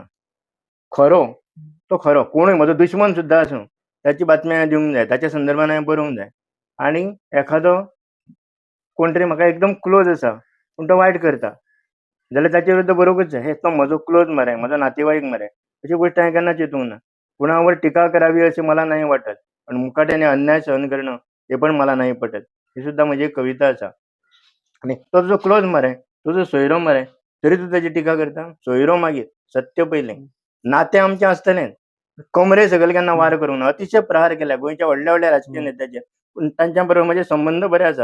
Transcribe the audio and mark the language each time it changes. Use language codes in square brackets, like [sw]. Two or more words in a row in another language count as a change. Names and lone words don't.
[kok] खरो तो खरो, कोणूय म्हजो दुश्मन सुद्दां आसूं त्याची बातमी हांवें दिवंक जाय, ताच्या संदर्भान हांवें बरोवंक जाय. आनी एखादो कोण तरी म्हाका एकदम क्लोज आसा पूण तो वायट करता जाल्यार ताचे विरुद्ध बरोवंकूच जाय. हे तो म्हजो क्लोज मरे, म्हजो नातेवाईक मरे, अशी गोश्ट हांवें केन्ना चिंतूंक ना. [mr] कुणावर टीका करावी असे मला नाही वाटत, पण मुकाट्याने अन्याय सहन करणं हे पण मला नाही पटत. [kok] ही सुद्धा म्हजी एक कविता आसा. आनी तो तुजो क्लोज मरे, तुजो सोयरो मरे, तरी तूं ताची टिका करता. सोयरो मागीर, सत्य पयलें. नातें आमचें आसतलें, कमरे सकयल केन्ना वार करूंक ना. अतिशय प्रहार केल्या गोंयच्या व्हडल्या व्हडल्या राजकीय नेत्याचेर, पूण तांच्या बरोबर म्हजे संबंद बरे आसा.